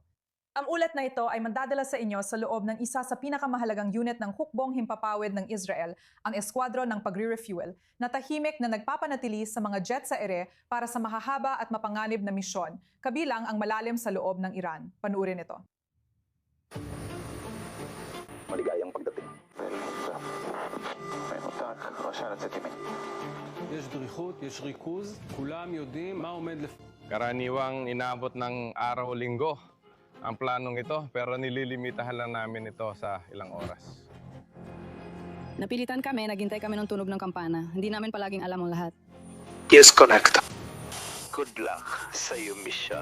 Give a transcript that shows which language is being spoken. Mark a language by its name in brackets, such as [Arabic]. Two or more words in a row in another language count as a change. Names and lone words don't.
[Filipino] Ang ulat na ito ay mandadala sa inyo sa loob ng isa sa pinakamahalagang unit ng hukbong himpapawid ng Israel, ang Eskwadron ng Pagre-Refuel, na tahimik na nagpapanatili sa mga jet sa ere para sa mahahaba at mapanganib na misyon, kabilang ang malalim sa loob ng Iran. Panuurin ito. Maligayang pagdating. [Hebrew] יש דריכות, יש ריכוז, כולם יודעים מה עומד [Filipino] Karaniwang inabot ng araw o linggo ang planong ito, pero nililimitahan lang namin ito sa ilang oras. Napilitan kami, naghintay kami ng tunog ng kampana. Hindi namin palaging alam ang lahat. Disconnect. [English] Good luck [Filipino] sa iyong mission.